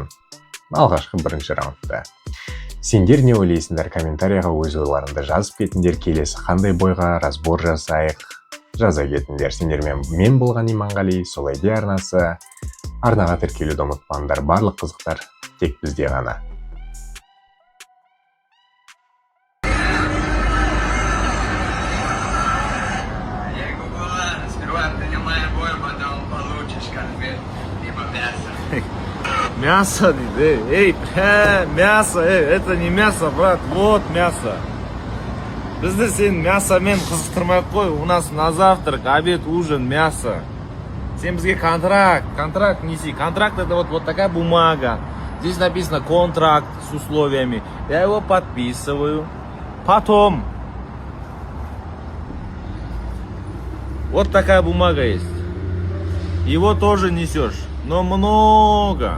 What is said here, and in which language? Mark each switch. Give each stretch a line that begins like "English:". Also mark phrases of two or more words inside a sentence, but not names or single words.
Kazakh: Алғашқы бірінші раундта. Сендер не ойлайсыңдар? Комментарияға өз ойларыңды жазып кетіңдер. Келесі қандай бойға разбор жасайық, жаза кетіңдер. Сендермен мен болған Иманғали, Солайде арнасы. Арнаға тіркелуді ұмытпаңдар. Барлық қызықтар тек бізде ғана.
Russian: Мясо, эй, мясо, это не мясо, брат, вот мясо.
Kazakh: Бізді сен мясомен қызықтырмай қой,
Russian: у нас на завтрак, обед, ужин, мясо.
Kazakh: Сен бізге контракт неси.
Russian: Контракт это вот такая бумага. Здесь написано контракт с условиями. Я его подписываю. Потом. Вот такая бумага есть. Его тоже несешь, но много.